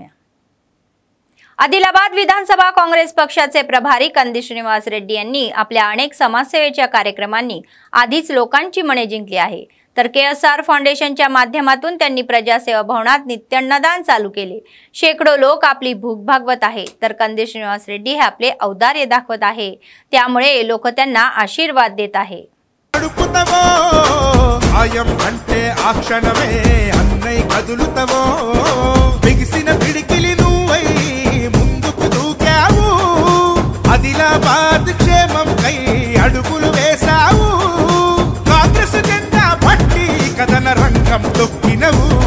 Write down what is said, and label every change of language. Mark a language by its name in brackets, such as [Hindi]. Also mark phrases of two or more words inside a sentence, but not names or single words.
[Marathi] आदिलाबाद विधानसभा काँग्रेस पक्षाचे प्रभारी कंदी श्रीनिवास रेड्डी यांनी आपल्या अनेक समाजसेवेच्या कार्यक्रमांनी आधीच लोकांची मने जिंकली आहे. तर केएसआर फाउंडेशनच्या माध्यमातून त्यांनी प्रजासेवा भवनात नित्य अन्नदान चालू केले. शेकडो लोक आपली भूक भागवत आहे, तर कंदी श्रीनिवास रेड्डी हे आपले औदार्य दाखवत आहे. त्यामुळे लोक त्यांना आशीर्वाद देत आहे. [Telugu] ఆదిలాబాద్ క్షేమం కై అడుగులు వేసావు. కాంగ్రెస్ జెండా పట్టి కథన రంగం తొక్కినవు.